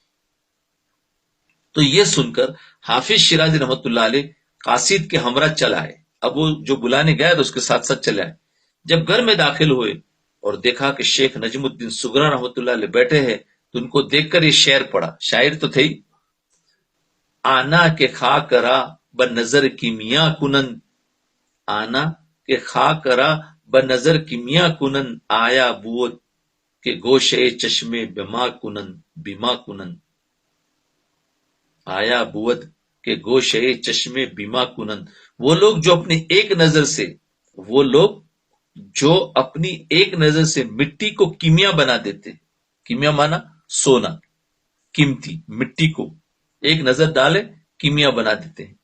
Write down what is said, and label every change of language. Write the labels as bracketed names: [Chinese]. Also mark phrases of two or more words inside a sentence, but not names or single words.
[Urdu] تو یہ سن کر حافظ شیرازی [Arabic] رحمۃ اللہ علیہ [Urdu] قاصد کے ہمراہ چل آئے. اب وہ جو بلانے گیا تو اس کے ساتھ ساتھ چلے آئے. جب گھر میں داخل ہوئے اور دیکھا کہ شیخ نجم الدین صغرا [Arabic] رحمۃ اللہ علیہ [Urdu] بیٹھے ہیں تو ان کو دیکھ کر یہ شعر پڑا. شاعر تو تھے ہی، [Persian] آنا کے خاک را بنظر کیمیا کنن، آنا کے خاک را بنظر کیمیا کنن، آیا بود کے گوشے چشمے بیما کنن، آیا بود کے گوشے چشمے بیما کنن. [Urdu] وہ لوگ جو اپنی ایک نظر سے، وہ لوگ جو اپنی ایک نظر سے مٹی کو کیمیا بنا دیتے، کیمیا مانا سونا، قیمتی مٹی کو ایک نظر ڈالے کیمیا بنا دیتے ہیں.